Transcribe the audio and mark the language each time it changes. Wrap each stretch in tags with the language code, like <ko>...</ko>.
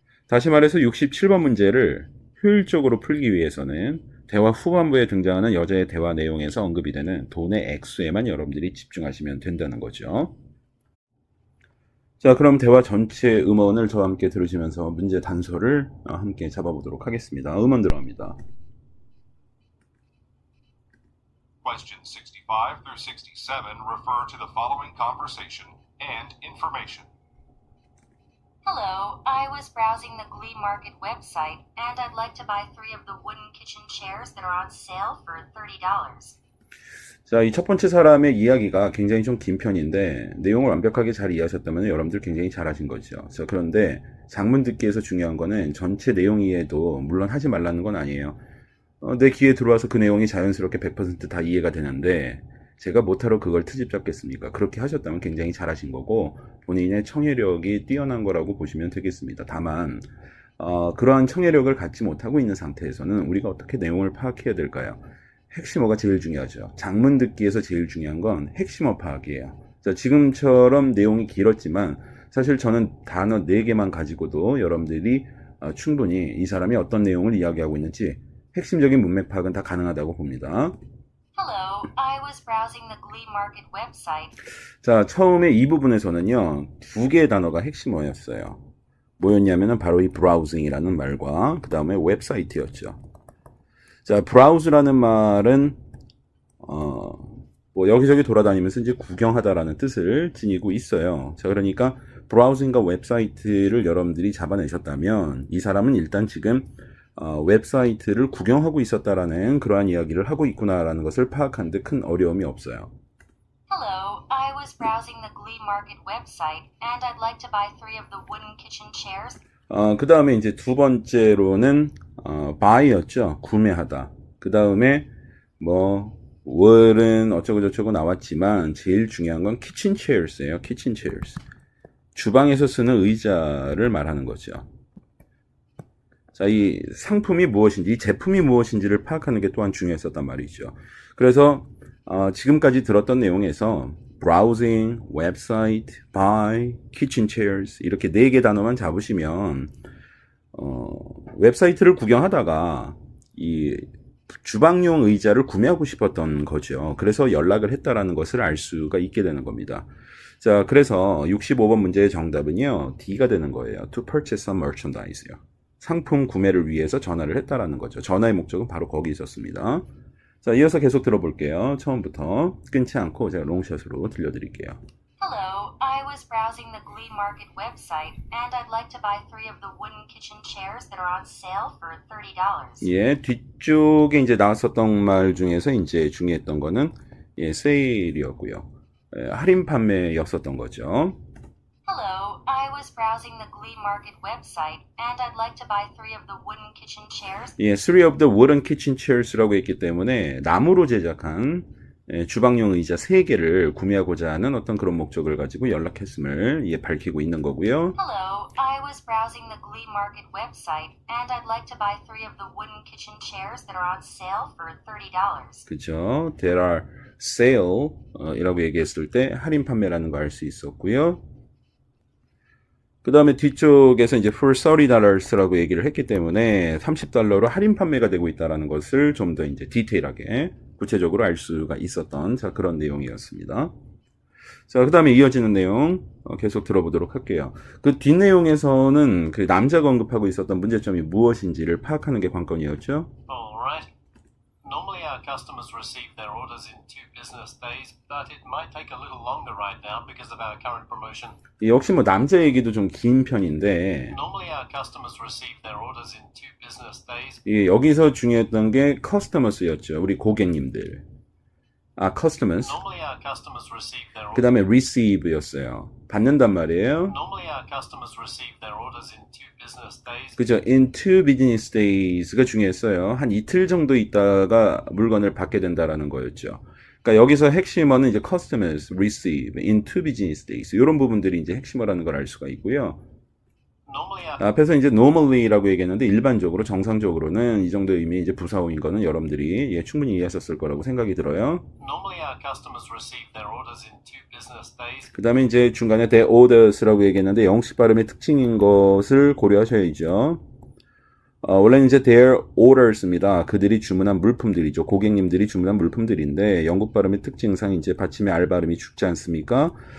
<ko>다시 말해서 67번 문제를 효율적으로 풀기 위해서는 대화 후반부에 등장하는 여자의 대화 내용에서 언급이 되는 돈의 액수에만 여러분들이 집중하시면 된다는 거죠. 자, 그럼 대화 전체 음원을 저와 함께 들으시면서 문제 단서를 함께 잡아보도록 하겠습니다. 음원 들어갑니다.</ko> <en>Questions 65 through 67 refer to the following conversation and information. Hello, I was browsing the Glee Market website, and I'd like to buy 3 of the wooden kitchen chairs that are on sale for $30.</en> <ko>자, 이 첫 번째 사람의 이야기가 굉장히 좀 긴 편인데 내용을 완벽하게 잘 이해하셨다면 여러분들 굉장히 잘하신 거죠. 자, 그런데 장문 듣기에서 중요한 거는 전체 내용 이해도 물론 하지 말라는 건 아니에요. 내 귀에 들어와서 그 내용이 자연스럽게 100% 다 이해가 되는데 제가 못하러 그걸 트집 잡겠습니까? 그렇게 하셨다면 굉장히 잘하신 거고 본인의 청해력이 뛰어난 거라고 보시면 되겠습니다. 다만 그러한 청해력을 갖지 못하고 있는 상태에서는 우리가 어떻게 내용을 파악해야 될까요? 핵심어가 제일 중요하죠. 장문 듣기에서 제일 중요한 건 핵심어 파악이에요. 자, 지금처럼 내용이 길었지만 사실 저는 단어 4개만 가지고도 여러분들이 충분히 이 사람이 어떤 내용을 이야기하고 있는지 핵심적인 문맥 파악은 다 가능하다고 봅니다.</ko> <en>Hello, I was browsing the Glee Market website.</en> <ko>자, 처음에 이 부분에서는요, 2개의 단어가 핵심어였어요. 뭐였냐면은 바로 이 browsing이라는 말과 그 다음에 웹사이트였죠. 자, browse라는 말은 뭐 여기저기 돌아다니면서 이제 구경하다라는 뜻을 지니고 있어요. 자, 그러니까 browsing과 웹사이트를 여러분들이 잡아내셨다면 이 사람은 일단 지금 웹사이트를 구경하고 있었다라는 그러한 이야기를 하고 있구나라는 것을 파악하는 데 큰 어려움이 없어요.</ko> <en>Hello, I was browsing the Glee Market website, and I'd like to buy 3 of the wooden kitchen chairs.</en> <ko>그 다음에 이제 두 번째로는 buy였죠. 구매하다. 그 다음에 뭐 word은 어쩌고저쩌고 나왔지만 제일 중요한 건 kitchen chairs예요.</ko> <en>kitchen chairs.</en> <ko>주방에서 쓰는 의자를 말하는 거죠. 자, 이 상품이 무엇인지, 이 제품이 무엇인지를 파악하는 게 또한 중요했었단 말이죠. 그래서 지금까지 들었던 내용에서 browsing, website, buy, kitchen chairs 이렇게 4개 단어만 잡으시면 웹사이트를 구경하다가 이 주방용 의자를 구매하고 싶었던 거죠. 그래서 연락을 했다라는 것을 알 수가 있게 되는 겁니다. 자, 그래서 65번 문제의 정답은요, D가 되는 거예요.</ko> <en>To purchase some merchandise요.</en> <ko>상품 구매를 위해서 전화를 했다라는 거죠. 전화의 목적은 바로 거기 있었습니다. 자, 이어서 계속 들어볼게요. 처음부터 끊지 않고 제가 롱샷으로 들려드릴게요.</ko> <en>Hello, I was browsing the Glee Market website, and I'd like to buy 3 of the wooden kitchen chairs that are on sale for $30.</en> <ko>예, 뒤쪽에 이제 나왔었던 말 중에서 이제 중요했던 거는 세일이었고요. 할인 판매였었던 거죠.</ko> <en>Hello, I was browsing the Glee Market website, and I'd like to buy 3 of the wooden kitchen chairs.</en> <ko>예,</ko> <en>3 of the wooden kitchen chairs</en> <ko>라고 했기 때문에 나무로 제작한 주방용 의자 3개를 구매하고자 하는 어떤 그런 목적을 가지고 연락했음을 밝히고 있는 거고요.</ko> <en>Hello, I was browsing the Glee Market website, and I'd like to buy 3 of the wooden kitchen chairs that are on sale for $30.</en> <ko>그죠?</ko> <en>There are sale</en> <ko>이라고 얘기했을 때 할인 판매라는 거 알 수 있었고요. 그 다음에 뒤쪽에서 이제</ko> <en>for $30</en> <ko>라고 얘기를 했기 때문에 $30로 할인 판매가 되고 있다는 것을 좀 더 이제 디테일하게 구체적으로 알 수가 있었던 자, 그런 내용이었습니다. 자, 그 다음에 이어지는 내용 계속 들어보도록 할게요. 그 뒷내용에서는 그 남자가 언급하고 있었던 문제점이 무엇인지를 파악하는 게 관건이었죠.</ko> <en>Alright. Normally our customers receive their orders in 2 business days, but it might take a little longer right now because of our current promotion.</en> <ko>역시 뭐 남자 얘기도 좀 긴 편인데</ko> <en>Normally our customers receive their orders in 2 business days.</en> <ko>여기서 중요했던 게 customers였죠. 우리 고객님들. customers.</ko> <en>Normally our customers receive their</en> <ko>그 다음에 receive였어요. 받는단 말이에요.</ko> <en>Normally our customers receive their orders in 2 business days.</en> <ko>그죠?</ko> <en>in 2 business days가</en> <ko>중요했어요. 한 이틀 정도 있다가 물건을 받게 된다라는 거였죠. 그러니까 여기서 핵심어는 이제</ko> <en>customers receive in 2 business days</en> <ko>이런 부분들이 이제 핵심어라는 걸 알 수가 있고요.</ko> <en>Normally our</en> <ko>앞에서 이제 normally라고 얘기했는데 일반적으로 정상적으로는 이 정도 의미 이제 부사어인 거는 여러분들이 충분히 이해하셨을 거라고 생각이 들어요.</ko> <en>Normally our customers receive their orders in 2 business days.</en> <ko>그 다음에 이제 중간에</ko> <en>their orders</en> <ko>라고 얘기했는데 영식 발음의 특징인 것을 고려하셔야죠. 원래는 이제</ko> <en>their orders</en> <ko>입니다. 그들이 주문한 물품들이죠. 고객님들이 주문한 물품들인데 영국 발음의 특징상 이제 받침의 R 발음이 죽지 않습니까?</ko>